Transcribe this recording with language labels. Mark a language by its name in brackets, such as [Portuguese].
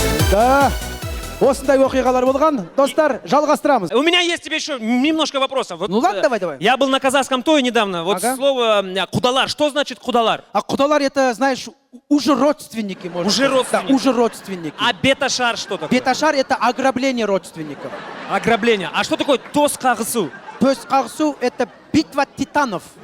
[Kazakh] Да, осындай оқиғалар болған. Достар, жалғастырамыз. [Russian] У меня есть тебе еще немножко вопросов. Вот, Ну ладно, давай. Я был на казахском тое недавно. Вот Ага. слово кудалар. Что значит кудалар? А құдалар это, знаешь, уже родственники, можно Уже сказать. родственники. Да, уже родственники. А беташар что такое? Беташар это ограбление родственников. Ограбление. А что такое тос кагысу? Төс қағысу это битва титанов.